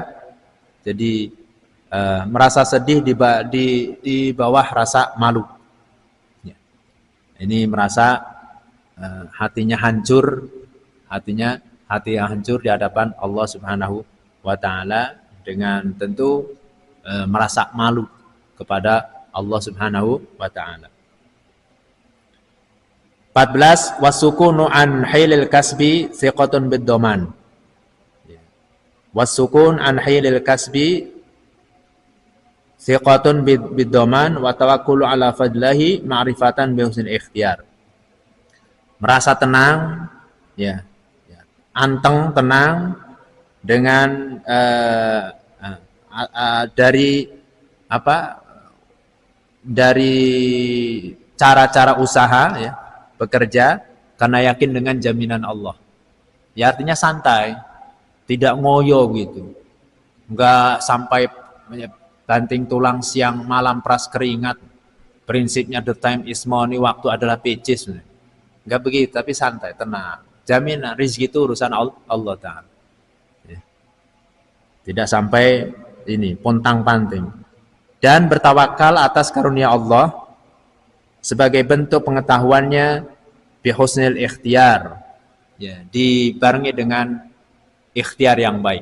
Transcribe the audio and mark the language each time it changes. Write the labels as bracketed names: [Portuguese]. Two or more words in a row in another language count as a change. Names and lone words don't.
[Indonesian] Jadi merasa sedih di bawah rasa malu. Ya. Ini merasa hatinya hancur, hatinya hati yang hancur di hadapan Allah [Arabic] سبحانه وتعالى [Indonesian] dengan tentu merasa malu kepada Allah [Arabic] سبحانه وتعالى. 14 وسكون عن حيل الكسب ثقة بالضمان. وسكون عن حيل الكسب ثقة بالضمان وتوكل على فضله معرفة بحسن الاختيار. [Indonesian] Merasa tenang ya, anteng tenang dengan dari cara-cara usaha ya, bekerja karena yakin dengan jaminan Allah. Ya artinya santai, tidak ngoyo gitu. Enggak sampai banting tulang siang malam peras keringat. Prinsipnya [English] the time is money, [Indonesian] waktu adalah pecis. Enggak begitu, tapi santai, tenang. Jaminan rezeki itu urusan Allah Ta'ala. Ya. Tidak sampai ini pontang-panting. Dan bertawakal atas karunia Allah sebagai bentuk pengetahuannya [Arabic] بحسن الاختيار, [Indonesian] ya, dibarengi dengan ikhtiar yang baik.